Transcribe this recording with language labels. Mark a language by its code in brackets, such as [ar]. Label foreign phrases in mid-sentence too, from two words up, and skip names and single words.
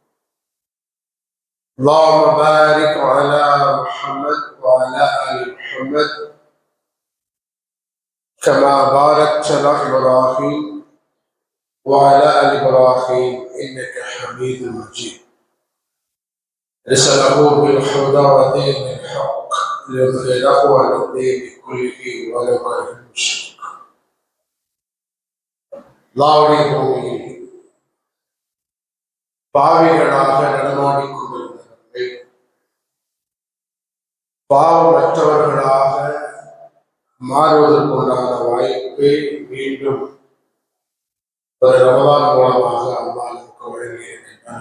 [ar] اللهم بارك على محمد وعلى آل محمد كما باركت على إبراهيم وعلى آل إبراهيم إنك حميد مجيد. رسله بالهدى ودين الحق ليظهره على الدين كله ولو كره المشركون. [ta] அல்லாஹ்வுடைய பூமியில் பாவிகளாக நடமாடிக்கொண்டிருந்தவர்கள் பாவமற்றவர்களாக மாறுவதற்குண்டான வாய்ப்பை மீண்டும் ஒரு ரமலான் மூலமாக அல்லாஹ் நமக்கு வழங்கியிருக்கின்றார்.